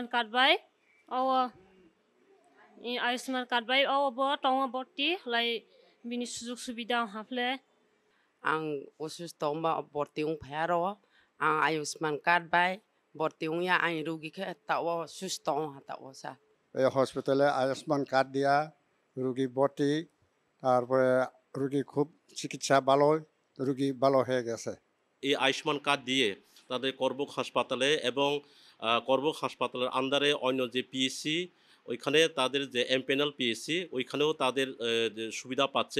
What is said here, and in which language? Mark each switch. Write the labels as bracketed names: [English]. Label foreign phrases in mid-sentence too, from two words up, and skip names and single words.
[Kok Borok] card by awa Ayushman card by awa bo tonga borti lai bini sujug subida hafle ang usus tomba bortiung pharo ang Ayushman card by bortiung ya ang rugi ke tawa sus tong hatawa sa [Bangla] এই হসপিটালে আয়ুষ্মান কার্ড দিয়া রোগী ভর্তি, তারপরে রোগী খুব চিকিৎসা ভালো, রোগী ভালো হয়ে গেছে। এই আয়ুষ্মান কার্ড দিয়ে তাদের করবুক হাসপাতালে এবং করবুক হাসপাতালের আন্ডারে অন্য যে পিএসসি ওইখানে তাদের যে এমপ্যানেল পিএসসি ওইখানেও তাদের যে সুবিধা পাচ্ছে।